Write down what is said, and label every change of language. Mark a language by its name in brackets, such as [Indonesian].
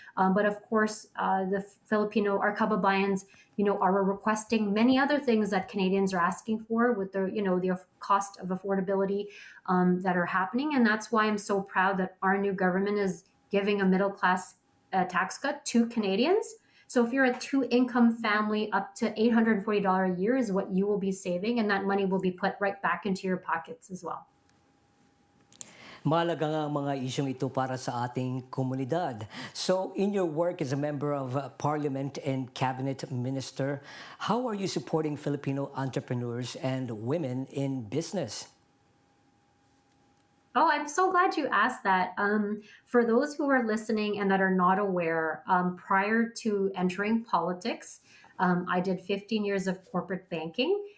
[English] But of course, our kababayans, are requesting many other things that Canadians are asking for with the cost of affordability that are happening. And that's why I'm so proud that our new government is giving a middle class tax cut to Canadians. So if you're a two-income family, up to $840 a year is what you will be saving, and that money will be put right back into your pockets as well. [Filipino] Mahalaga nga ang mga isyong ito para sa ating komunidad. [English] So, in your work as a member of Parliament and Cabinet Minister, how are you supporting Filipino entrepreneurs and women in business? Oh, I'm so glad you asked that. For those who are listening and that are not aware, prior to entering politics, I did 15 years of corporate banking.